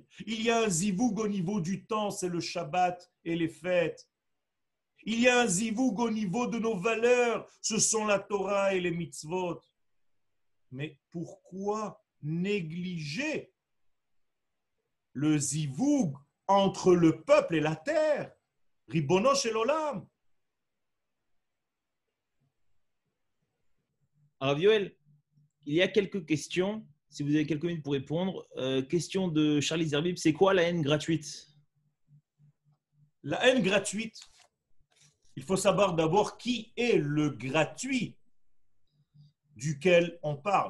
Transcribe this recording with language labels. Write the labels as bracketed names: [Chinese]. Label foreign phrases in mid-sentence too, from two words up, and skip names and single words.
[French] Il y a un zivoug au niveau du temps, c'est le Shabbat et les fêtes. Il y a un zivoug au niveau de nos valeurs, ce sont la Torah et les mitzvot. Mais pourquoi négliger le zivoug entre le peuple et la terre? [Hebrew] רבונו של עולם. [French] Alors, Yoel, il y a quelques questions. Si vous avez quelques minutes pour répondre. Question de Charlie Zerbib, c'est quoi la haine gratuite? La haine gratuite, il faut savoir d'abord qui est le gratuit duquel on parle.